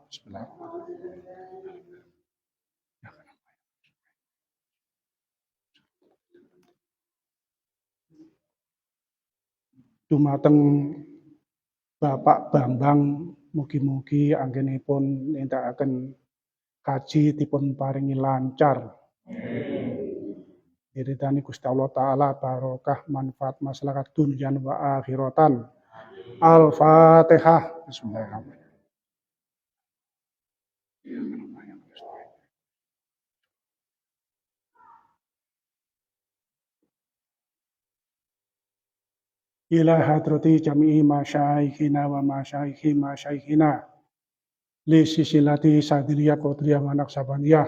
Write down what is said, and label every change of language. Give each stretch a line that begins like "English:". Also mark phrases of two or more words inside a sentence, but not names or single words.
Javanese: Bismillahirrahmanirrahim. Dumateng Bapak Bambang mugi-mugi anggenipun nindakaken kaji dipun paringi lancar. Iridani Gusti Allah taala barokah manfaat masyarakat
Arabic: دنيا وآخرةً.
Javanese: Al-Fatihah.
Arabic: بسم الله الرحمن الرحيم. إلى حضرة جميع مشايخنا ومشايخ مشايخنا لسلسلة الشاذلية القادرية والنقشبندية